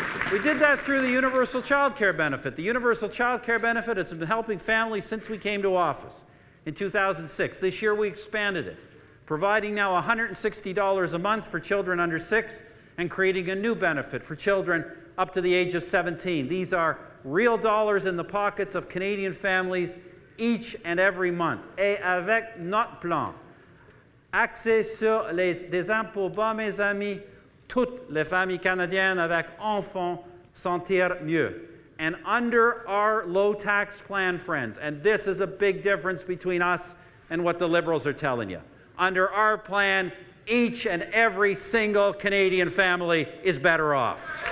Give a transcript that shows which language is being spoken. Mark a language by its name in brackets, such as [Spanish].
[English] We did that through the universal child care benefit. The universal child care benefit has been helping families since we came to office in 2006. This year we expanded it, providing now $160 a month for children under 6 and creating a new benefit for children up to the age of 17. These are real dollars in the pockets of Canadian families each and every month. [French] Et avec notre plan, axé sur des impôts bas, mes amis, toutes les familles canadiennes avec enfants sentir mieux. [English] And under our low tax plan, friends, and this is a big difference between us and what the Liberals are telling you. Under our plan, each and every single Canadian family is better off.